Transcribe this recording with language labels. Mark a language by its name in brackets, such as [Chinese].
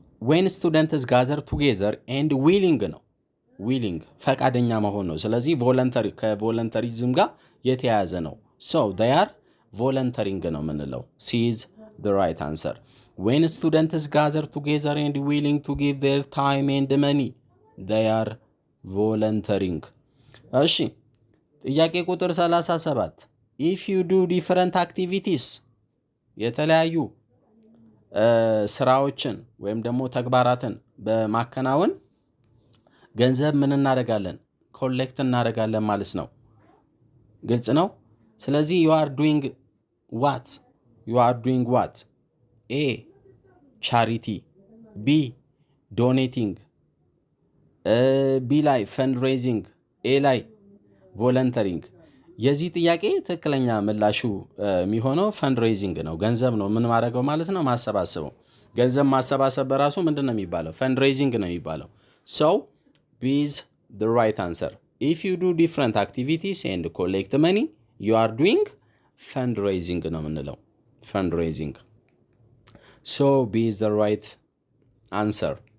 [English] when students gather together and willing ነው። willing [Amharic] ፈቃደኛ መሆን ነው። ስለዚህ ቮለንተሪ ከቮለንተሪዝም ጋር የተያያዘ ነው። [English] so they are volunteering [Amharic] ነው የምንለው። [English] C is the right answer። when students gather together and willing to give their time and money they are volunteering። እሺ [Amharic] ጥያቄ ቁጥር 37 [English] if you do different activities [Amharic] የተለያዩ ስራዎችን ወይም ደግሞ ተግባራትን በማከናወን ገንዘብ ምን እናደርጋለን? ኮሌክት እናደርጋለን ማለት ነው። ግልጽ ነው። ስለዚህ [English] you are doing what? A charity, B donating, [Amharic] B ላይ fundraising, A ላይ volunteering። የዚህ ጥያቄ ትክክለኛ ምላሹ የሚሆነው ፈንድሬዚንግ ነው። ገንዘብ ነው ምን ማድረገው ማለት ነው? ማሰባሰበው። ገንዘብ ማሰባሰብ በራሱ ምንድን ነው የሚባለው? ፈንድሬዚንግ ነው የሚባለው። [English] So B is the right answer. If you do different activities and collect money, you are doing fundraising [Amharic] ነው የምንለው። [English] fundraising. So B is the right answer.